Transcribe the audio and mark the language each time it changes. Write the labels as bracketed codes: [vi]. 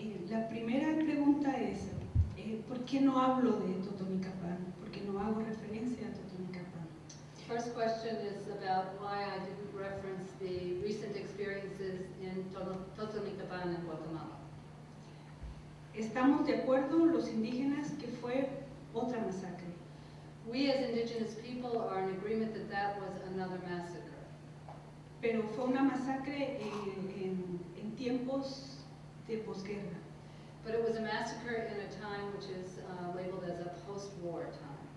[es] La primera pregunta es, ¿por qué no hablo de Totonicapán? ¿Por qué no hago referencia a Totonicapán? [en] First question is about why I didn't reference the recent experiences in Totonicapán in Guatemala. [es] Estamos de acuerdo los indígenas que fue otra masacre. [en] We as indigenous people are in agreement that that was another massacre. [es] Pero fue una masacre en tiempos de posguerra. [en] But it was a massacre in a time which is labeled as a post-war time.